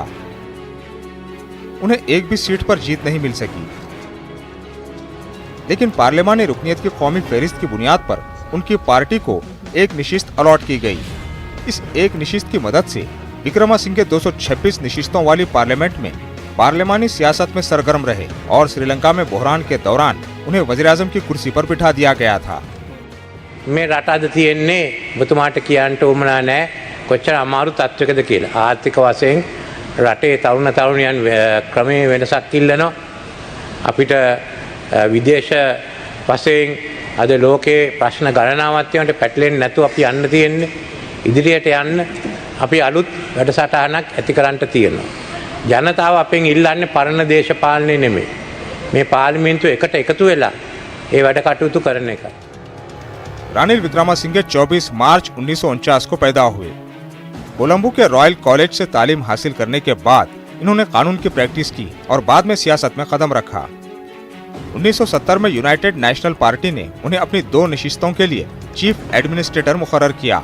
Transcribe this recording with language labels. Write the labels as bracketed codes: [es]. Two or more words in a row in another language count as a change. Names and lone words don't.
[ur] انہیں ایک بھی سیٹ پر جیت نہیں مل سکی، لیکن پارلیمانی رکنیت کی قومی فہرست کی بنیاد پر ان کی پارٹی کو ایک نشست الاٹ کی گئی. اس ایک نشست کی مدد سے وکرماسنگھے 226 نشستوں والی پارلیمنٹ میں پارلیمانی سیاست میں سرگرم رہے اور سری لنکا میں بحران کے دوران انہیں وزیر اعظم کی کرسی پر بٹھا دیا گیا تھا. [si] මේ රට අද තියෙන්නේ ඔබතුමාට කියන්න උවමනා නැහැ කොච්චර අමාරු තත්වයකද කියලා. ආර්ථික වශයෙන් රටේ තරුණ තරුණියන් ක්‍රමයේ වෙනසක් ඉල්ලනවා. අපිට විදේශ වශයෙන් අද ලෝකේ ප්‍රශ්න ගණනාවක් තියෙනට පැටලෙන්නේ නැතුව අපි යන්න තියෙන්නේ. ඉදිරියට යන්න අපි අලුත් වැඩසටහනක් ඇති කරන්න තියෙනවා. ජනතාව අපෙන් ඉල්ලන්නේ පරණ දේශපාලනය නෙමෙයි. මේ පාර්ලිමේන්තුව එකට එකතු වෙලා ඒ වැඩ කටයුතු කරන එක. [ur] رانل وکرماسنگھے 24 مارچ 1949 کو پیدا ہوئے. کولمبو کے رائل کالج سے تعلیم حاصل کرنے کے بعد انہوں نے قانون کی پریکٹس کی اور بعد میں سیاست میں قدم رکھا. 1970 میں یونائیٹڈ نیشنل پارٹی نے انہیں اپنی 2 نشستوں کے لیے [en] Chief Administrator [ur] مقرر کیا.